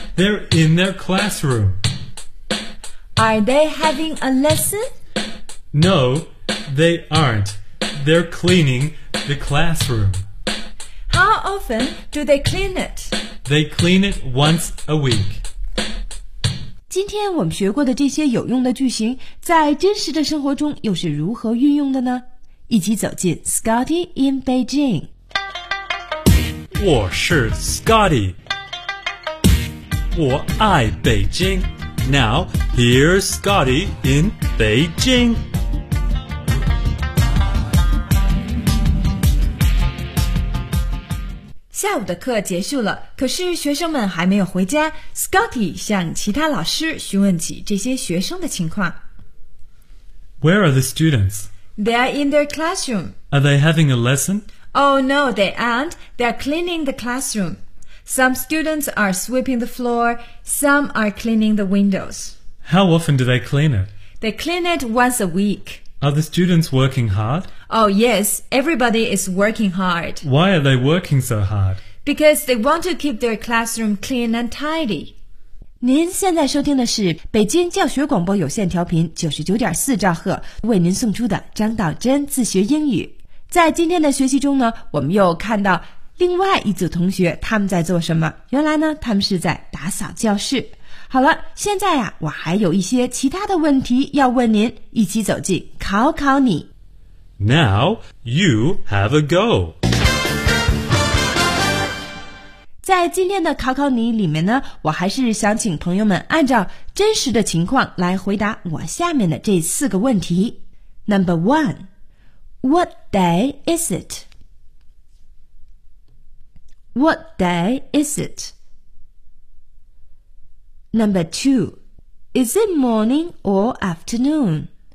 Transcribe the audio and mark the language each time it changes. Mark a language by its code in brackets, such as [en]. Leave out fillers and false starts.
[en] They're in their classroom. Are they having a lesson? No, they aren't. They're cleaning the classroom. How often do they clean it? They clean it once a week. [zh] 今天我们学过的这些有用的句型在真实的生活中又是如何运用的呢？一起走进 Scotty in Beijing。我是 Scotty， 我爱北京。 [en] Now here's Scotty in Beijing。 [zh] 下午的课结束了，可是学生们还没有回家。 Scotty 向其他老师询问起这些学生的情况。 [en] Where are the students? They are in their classroom. Are they having a lesson? Oh no, they aren't. They are cleaning the classroom. Some students are sweeping the floor. Some are cleaning the windows. How often do they clean it? They clean it once a week. Are the students working hard? Oh yes, everybody is working hard. Why are they working so hard? Because they want to keep their classroom clean and tidy. [zh] 您现在收听的是北京教学广播有线调频99.4兆赫为您送出的张道真自学英语。在今天的学习中呢，我们又看到另外一组同学他们在做什么。原来呢，他们是在打扫教室。好了，现在啊，我还有一些其他的问题要问您，一起走进考考你。 [en] Now you have a go. [zh] 在今天的考考你里面呢，我还是想请朋友们按照真实的情况来回答我下面的这四个问题。 [en] Number one, What day is it? What day is it? Number two, Is it morning or afternoon?